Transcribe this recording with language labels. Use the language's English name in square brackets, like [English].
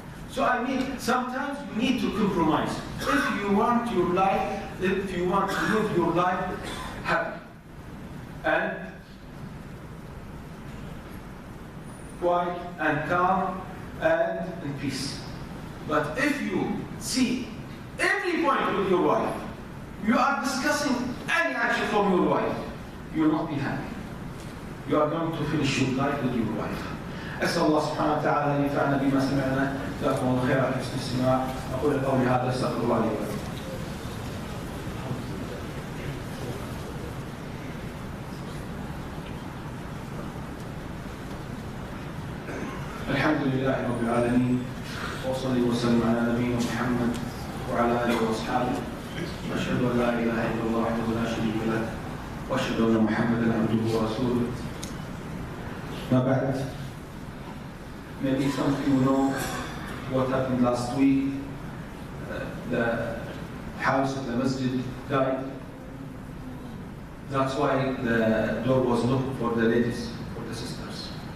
[English] So I mean, sometimes you need to compromise. If you want your life, if you want to live your life happy and quiet and calm and in peace. But if you see every point with your wife, you are discussing any action from your wife, you will not be happy. You are going to finish your life with your wife. [Arabic] أسأل الله سبحانه وتعالى أن ينفعنا بما سمعنا. جزاكم الله خيرا على حسن الاستماع. أقول قولي هذا أستغفر الله لي ولكم. الحمد لله رب العالمين وصلي وسلم على نبينا محمد وعلى آله وأصحابه وأشهد أن لا إله إلا الله وحده لا شريك له وأشهد أن محمدا عبده ورسوله. ما بعد. [English] Maybe some of you know what happened last week. The house of the masjid died. That's why the door was locked for the ladies, for the sisters.